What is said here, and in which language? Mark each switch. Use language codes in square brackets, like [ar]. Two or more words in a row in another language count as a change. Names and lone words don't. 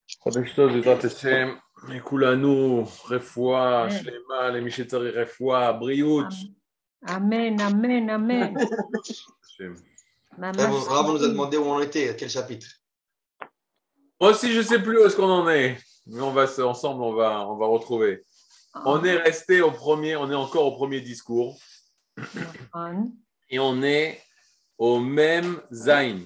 [he] חודש טוב, בעזרת השם, לכולנו רפואה Amen. שלמה, למי שצריך רפואה, בריאות. Amen, amen, amen. השם. [fr] Rav nous a demandé où on était, à quel chapitre. Moi aussi, je ne sais plus où est-ce qu'on en est, mais ensemble, on va retrouver. On est resté au premier, on est encore au premier discours, et on est au même Zayn.